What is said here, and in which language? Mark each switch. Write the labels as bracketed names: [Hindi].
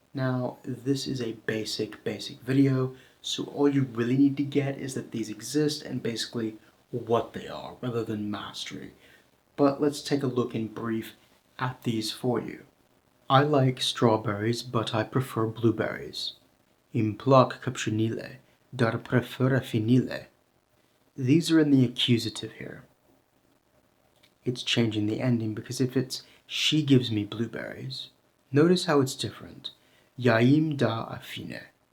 [English] Now, this is a basic video, so all you really need to get is that these exist and basically what they are, rather than mastery. But let's take a look in brief at these for you. I like strawberries, but I prefer blueberries. [Romanian] Îmi plac căpșunile, dar prefer finile. [English] These are in the accusative here. It's changing the ending because if it's she gives me blueberries, notice how it's different. [Romanian] Ea îmi dă afine.